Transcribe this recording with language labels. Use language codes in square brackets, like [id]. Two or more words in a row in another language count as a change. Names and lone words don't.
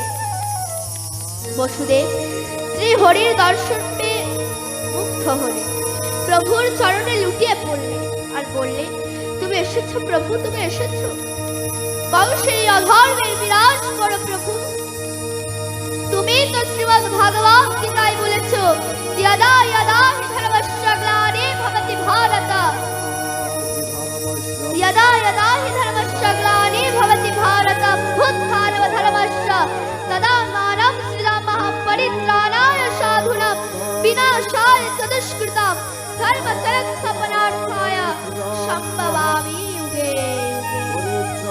[bn] বসুদেব শ্রী হরির দর্শন পেয়ে মুগ্ধ হলেন, প্রভুর চরণে লুটিয়ে পড়লেন আর বললেন, তুমি এসেছো প্রভু, তুমি এসেছো। কংসের অধর্মের বিনাশ করো প্রভু। তুমি তো শ্রীমদ্ ভাগবত গীতায় বলেছ, [sa] यदा यदा हि धर्मस्य ग्लानि भवति भारत, यदा यदा हि धर्मस्य ग्लानि भवति भारत, अभ्युत्थानं धर्मस्य तदात्मानं सृजामः परित्राणाय साधूनां विनाशाय च दुष्कृतां धर्मसंस्थापनार्थाय सम्भवामि युगे युगे।